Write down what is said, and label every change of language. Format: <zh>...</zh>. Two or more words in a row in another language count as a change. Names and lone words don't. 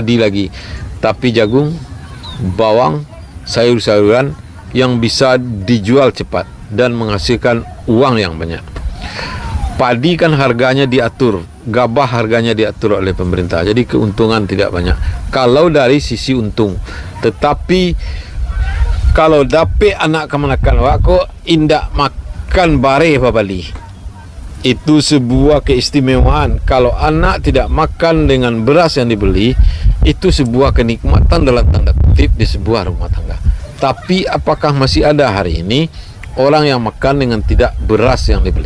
<id>Tidak padi lagi, tapi jagung, bawang, sayur-sayuran yang bisa dijual cepat dan menghasilkan uang yang banyak. Padi kan harganya diatur, gabah harganya diatur oleh pemerintah, jadi keuntungan tidak banyak kalau dari sisi untung. Tetapi kalau dapat anak</id> <min>kemanakan wako indak makan bare babali,</min> <id>itu sebuah keistimewaan. Kalau anak tidak makan dengan beras yang dibeli, itu sebuah kenikmatan dalam tanda kutip di sebuah rumah tangga. Tapi apakah masih ada hari ini orang yang makan dengan tidak beras yang dibeli?</id>